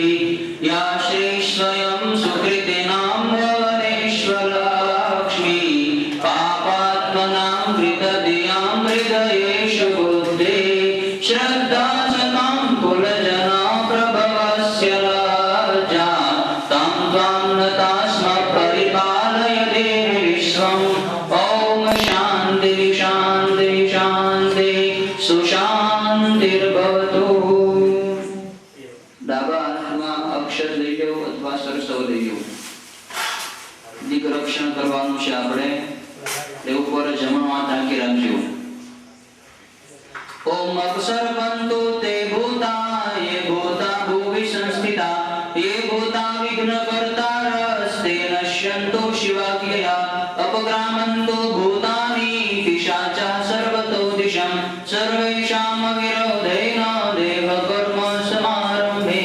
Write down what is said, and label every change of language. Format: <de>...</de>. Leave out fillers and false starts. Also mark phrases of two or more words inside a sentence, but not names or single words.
<sa>या श्री स्वयं सुकृतिनां भुवनेश्वरलक्ष्मी पापात्मनां हृदयां हृदयेषु बुद्धि श्रद्धा सतां कुलजना प्रभवस्य लज्जा तं त्वां नता स्म परिपालय देवि विश्वम्. ओम शांति शांति शांति. सुशांतिर्भवतु.</sa> <gu>ડાબા હાથમાં અક્ષર લઈ લો અથવા સરસવ લઈ લો. દિગ્રક્ષણ કરવાનું છે આપણે. તે ઉપર જમણો હાથ રાખી રાખજો.</gu> <sa>ઓમ અક્ષરપંતો તે ભૂતા યે ભૂતા ભુવિ સંસ્થિતા યે ભૂતા વિઘ્નકર્તારસ્તે નશ્યન્તો શિવાખ્યયા અપગ્રામન્તો ભૂતાનિ પિશાચા સર્વતો દિશં સર્વેષાં વિરોધેન દેવ કર્મ સમારંભે.</sa>